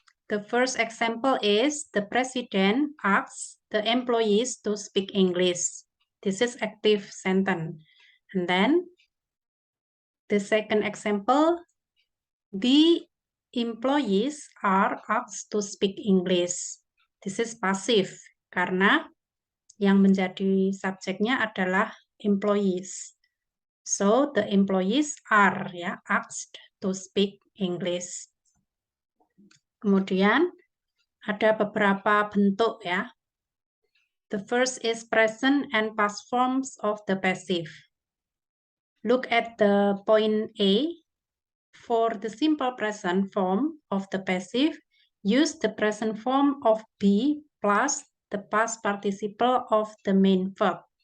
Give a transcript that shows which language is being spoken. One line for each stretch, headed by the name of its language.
English: The first example is the president asks the employees to speak English. This is active sentence. And then the second example, the employees are asked to speak English. This is passive
Indonesian: karena yang menjadi subjeknya adalah employees.
English: So the employees are asked to speak English.
Indonesian: Kemudian ada beberapa bentuk ya.
English: The first is present and past forms of the passive. Look at the point A. For the simple present form of the passive, use the present form of be plus the past participle of the main verb.